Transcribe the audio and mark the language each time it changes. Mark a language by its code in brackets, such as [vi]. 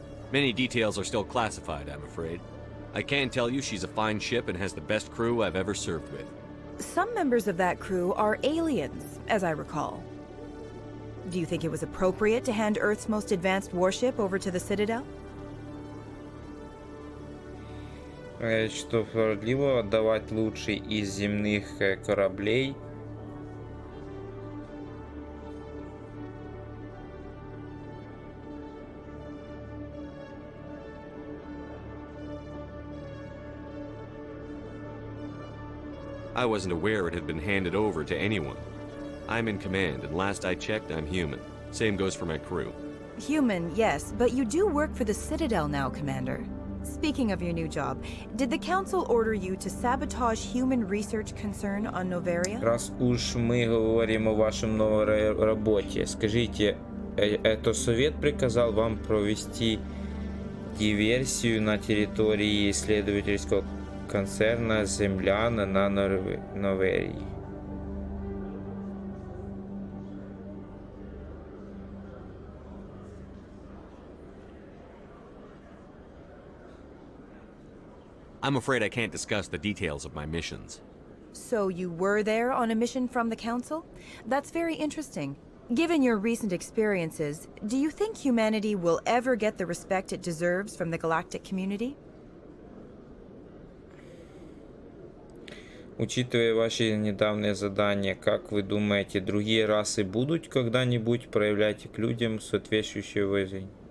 [en] Many details are still classified, I'm afraid. I can tell you she's a fine ship and has the best crew I've ever served with. Some members of that crew are aliens, as I recall. Do you think it was appropriate to hand Earth's most advanced warship over to the Citadel? [ru] Что справедливо отдавать лучший из земных кораблей [en] I wasn't aware it had been handed over to anyone. I'm in command, and last I checked, I'm human. Same goes for my crew. Human, yes, but you do work for the Citadel now, Commander. Speaking of your new job, did the Council order you to sabotage human research concern on Noveria? [ru] Раз уж мы говорим о вашем новой работе, скажите, это Совет приказал вам провести диверсию на территории исследовательского концерна «Земляна» на Noverii? [en] I'm afraid I can't discuss the details of my missions. So you were there on a mission from the Council? That's very interesting. Given your recent experiences, do you think humanity will ever get the respect it deserves from the galactic community? [ru] Учитывая ваши недавние задания, как вы думаете, другие расы будут когда-нибудь проявлять к людям соответствующее уважение?